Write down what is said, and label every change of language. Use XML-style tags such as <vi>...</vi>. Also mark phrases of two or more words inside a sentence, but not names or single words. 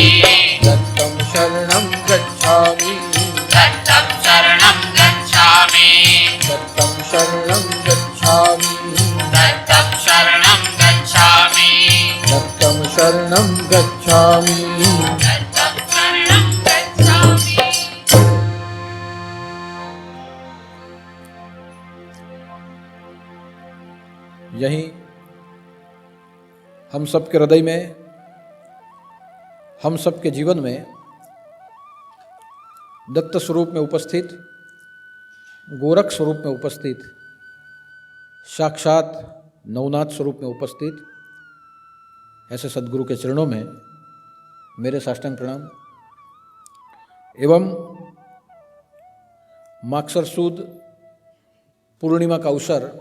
<sa>दत्तं शरणं गच्छामि दत्तं शरणं गच्छामि दत्तं शरणं गच्छामि दत्तं शरणं गच्छामि दत्तं शरणं गच्छामि दत्तं शरणं गच्छामि</sa> <hi>यहीं हम सबके हृदय में, हम सबके जीवन में दत्त स्वरूप में उपस्थित, गोरख स्वरूप में उपस्थित, साक्षात नवनाथ स्वरूप में उपस्थित ऐसे सद्गुरु के चरणों में मेरे साष्टांग प्रणाम एवं मागसर सुद पूर्णिमा का अवसर</hi>